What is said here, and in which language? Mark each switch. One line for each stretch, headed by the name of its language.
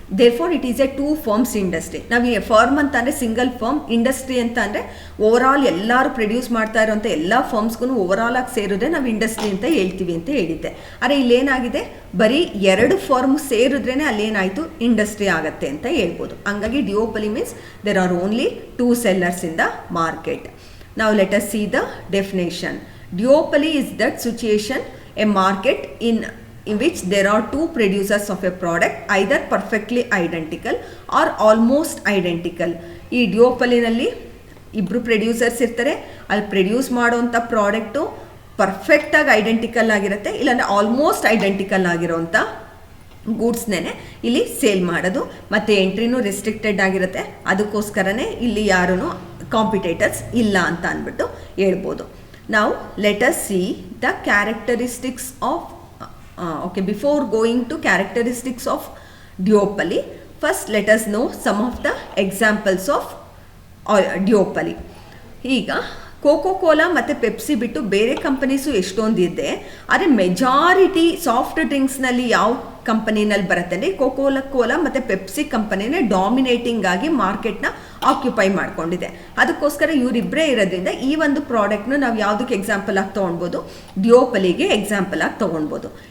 English: Therefore it is a 2 firms industry.
Kannada: ನಾವು ಈ firm ಅಂತ ಅಂದರೆ ಸಿಂಗಲ್ ಫರ್ಮ್, ಇಂಡಸ್ಟ್ರಿ ಅಂತ ಅಂದರೆ ಓವರಾಲ್ ಎಲ್ಲರೂ ಪ್ರೊಡ್ಯೂಸ್ ಮಾಡ್ತಾ ಇರೋಂಥ ಎಲ್ಲ ಫರ್ಮ್ಸ್ಗೂ ಓವರಾಲ್ ಆಗಿ ಸೇರಿದ್ರೆ ನಾವು ಇಂಡಸ್ಟ್ರಿ ಅಂತ ಹೇಳ್ತೀವಿ ಅಂತ ಹೇಳಿದ್ದೆ. ಆದರೆ ಇಲ್ಲೇನಾಗಿದೆ, ಬರೀ 2 ಫರ್ಮ್ ಸೇರಿದ್ರೇ ಅಲ್ಲೇನಾಯಿತು, ಇಂಡಸ್ಟ್ರಿ ಆಗುತ್ತೆ ಅಂತ ಹೇಳ್ಬೋದು.
English: ಹಂಗಾಗಿ duopoly means there are only 2 sellers in the market. ನಾವು let us see the definition. Duopoly is that situation, a market in which there are 2 producers of a product either perfectly identical or almost identical.
Kannada: ಈ ಡಿಯೋಪಲಿನಲ್ಲಿ ಇಬ್ಬರು producers ಇರ್ತಾರೆ. ಅಲ್ಲಿ produce ಮಾಡೋವಂಥ product ಪರ್ಫೆಕ್ಟಾಗಿ identical ಆಗಿರುತ್ತೆ, ಇಲ್ಲಾಂದರೆ almost identical ಆಗಿರೋವಂಥ ಗೂಡ್ಸ್ನೇ ಇಲ್ಲಿ sale ಮಾಡೋದು. ಮತ್ತು ಎಂಟ್ರಿನೂ ರೆಸ್ಟ್ರಿಕ್ಟೆಡ್ ಆಗಿರುತ್ತೆ. ಅದಕ್ಕೋಸ್ಕರನೇ ಇಲ್ಲಿ ಯಾರೂ ಕಾಂಪಿಟೇಟರ್ಸ್ ಇಲ್ಲ ಅಂತ ಅಂದ್ಬಿಟ್ಟು ಹೇಳ್ಬೋದು.
English: Now let us see the characteristics of before going to characteristics of duopoly, first let us know some of the examples of duopoly.
Kannada: ಈಗ ಕೋಕೋ ಕೋಲಾ ಮತ್ತು ಪೆಪ್ಸಿ ಬಿಟ್ಟು ಬೇರೆ ಕಂಪನೀಸು ಎಷ್ಟೊಂದಿದೆ. ಆದರೆ ಮೆಜಾರಿಟಿ ಸಾಫ್ಟ್ ಡ್ರಿಂಕ್ಸ್ನಲ್ಲಿ ಯಾವ ಕಂಪನಿನಲ್ಲಿ ಬರುತ್ತೆ ಅಂದರೆ ಕೋಲಾ ಮತ್ತು ಪೆಪ್ಸಿ ಕಂಪನಿನೇ ಡಾಮಿನೇಟಿಂಗ್ ಆಗಿ ಮಾರ್ಕೆಟ್ನ ಆಕ್ಯುಪೈ ಮಾಡ್ಕೊಂಡಿದೆ. ಅದಕ್ಕೋಸ್ಕರ ಇವರಿಬ್ಬರೇ ಇರೋದ್ರಿಂದ ಈ ಒಂದು ಪ್ರಾಡಕ್ಟ್ನ ನಾವು ಯಾವುದಕ್ಕೆ ಎಕ್ಸಾಂಪಲ್ ಆಗಿ ತೊಗೊಳ್ಬೋದು, ಡಿಯೋಪಲಿಗೆ ಎಕ್ಸಾಂಪಲ್ ಆಗಿ ತೊಗೊಳ್ಬೋದು.